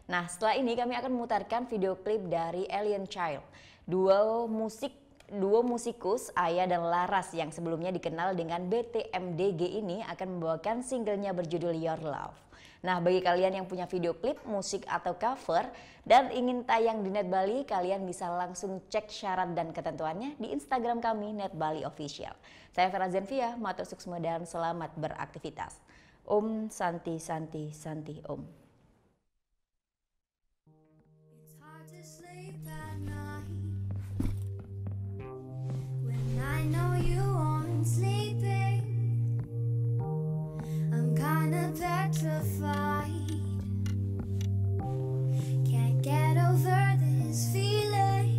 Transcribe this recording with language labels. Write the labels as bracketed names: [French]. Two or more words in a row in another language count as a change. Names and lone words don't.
[Indonesian] Nah, setelah ini kami akan memutarkan video klip dari Alien Child, duo musikus Aya dan Laras yang sebelumnya dikenal dengan BTMDG ini akan membawakan singlenya berjudul Your Love. Nah, bagi kalian yang punya video klip, musik atau cover dan ingin tayang di Net Bali, kalian bisa langsung cek syarat dan ketentuannya di Instagram kami Net Bali Official. Saya Vera Zenvia, [Balinese] matur suksma [Indonesian] dan selamat beraktivitas. [Sanskrit] Om Santi Santi Santi Om. [English] Petrified, can't get over this feeling.